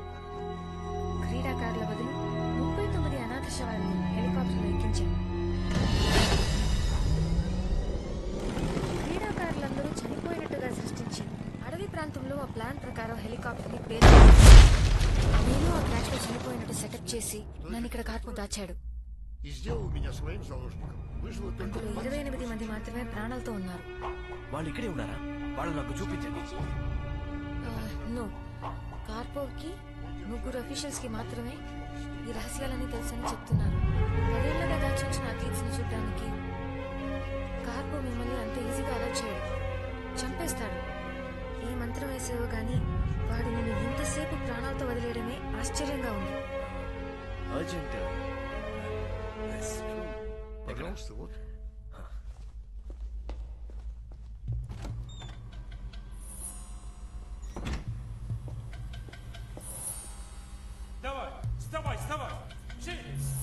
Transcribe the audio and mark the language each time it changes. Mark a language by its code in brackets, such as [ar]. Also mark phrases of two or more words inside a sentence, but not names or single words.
[te] క్రీడాకారుల బదులు 39 అనాథ శవాలను హెలికాప్టర్లో ఎక్కించాను. క్రీడాకారులందరూ చనిపోయినట్టుగా సృష్టించి అడవి ప్రాంతంలో ఆ ప్లాన్ ప్రకారం హెలికాప్టర్ ని నేను ఆ క్రాష్ లో చనిపోయినట్టు సెటప్ చేసి నన్ను ఇక్కడ కార్పు దాచాడు. [ru] и сделал меня своим заложником. Выжило только... [te] అందులో 28 మంది మాత్రమే ప్రాణాలతో ఉన్నారు. వాళ్ళు ఇక్కడే ఉన్నారా? వాళ్ళు నాకు చూపించండి. నో, కార్పోకి 3 అఫీషియల్స్ కి మాత్రమే ఈ రహస్యాలన్నీ తెలుసని చెప్తున్నారు. 10 ఏళ్లుగా దాచుంచిన అథ్లీట్స్ ని చూడడానికి కార్పో మిమ్మల్ని అంత ఈజీగా అలర్ట్ చేయడు, చంపేస్తాడు. ఏ మంత్రం వేసేవో గానీ వాడు నిన్ను ఇంతసేపు ప్రాణాలతో వదిలేయడమే ఆశ్చర్యంగా ఉంది. అర్జెంట్. [ru] Пожалуйста, вот. Давай, вставай, вставай! Через!